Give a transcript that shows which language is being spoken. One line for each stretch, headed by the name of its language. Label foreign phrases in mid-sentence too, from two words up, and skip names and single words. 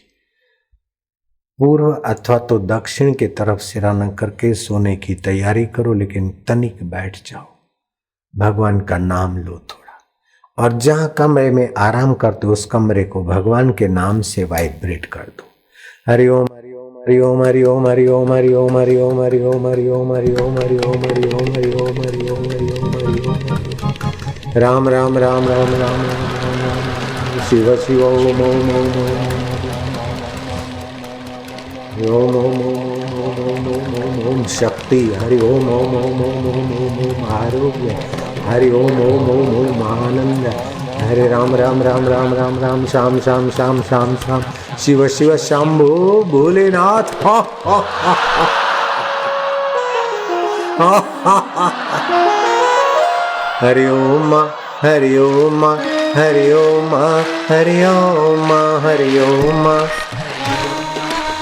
Hindi: पूर्व अथवा तो दक्षिण के तरफ सिराना करके सोने की तैयारी करो, लेकिन तनिक बैठ जाओ, भगवान का नाम लो थोड़ा। और जहां कमरे में आराम करते हो उस कमरे को भगवान के नाम से वाइब्रेट कर दो।
Sanskrit: हरि ओम हरि ओम हरि ओम हरि ओम हरि ओम हरि ओम हरि ओम हरि ओम हरि ओम हरि ओम हरि ओम हरि ओम हरि ओम हरि ओम हरि ओम हरि ओम। राम राम राम राम राम राम, शिव शिव ओम ओम ओम ओम ओम ओम ओम ओम शक्ति। हरि ओम ओम ओम ओम ओम ओम ओम आरोग्य। हरि ओम ओम ओम ओम आनंद। हरे राम राम राम राम राम राम, श्याम श्याम श्याम श्याम श्याम, शिव शिव शंभो भोलेनाथ। हरि ओम हरि ओम हरि ओम हरि ओम हरि ओम।